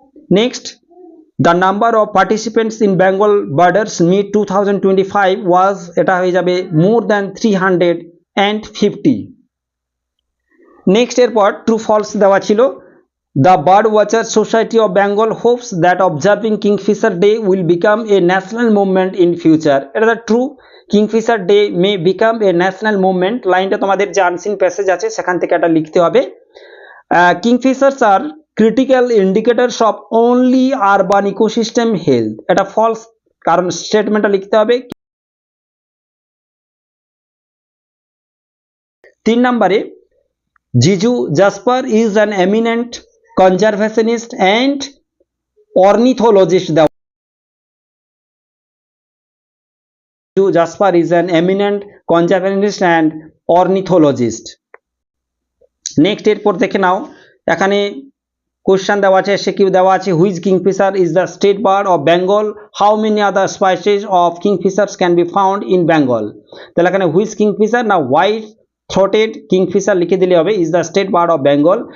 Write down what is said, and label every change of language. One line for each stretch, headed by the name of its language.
English: Next, the number of participants in Bengal birders meet 2025 was
Bangla: এটা হয়ে যাবে
English: more than 350. Next
Bangla: এরপর true false দেওয়া ছিল
English: The Bird Watchers Society of Bengal hopes that observing Kingfisher Day will become a national movement in future.
Bangla: এটা
English: the true. Kingfisher Day may become a national movement.
Bangla: লাইনটা তোমাদের যে unseen passage আছে সেখান থেকে এটা লিখতে হবে।
English: Kingfishers are critical indicators of only urban ecosystem health.
Bangla: এটা ফলস, কারণ স্টেটমেন্টটা লিখতে হবে।
English: 3 নম্বরে Jiju Jasper is an eminent conservationist and ornithologist. Jiju Jasper is an eminent conservationist and ornithologist. Next
Bangla: এরপর দেখে নাও, এখানে কোশ্চেন দেওয়া আছে,
English: SQ দেওয়া আছে, which kingfisher is the state bird of Bengal, how many other species of kingfishers can be found in Bengal.
Bangla: তাহলে এখানে
English: which kingfisher না white throated kingfisher
Bangla: লিখে দিলে হবে
English: Is the state bird of Bengal.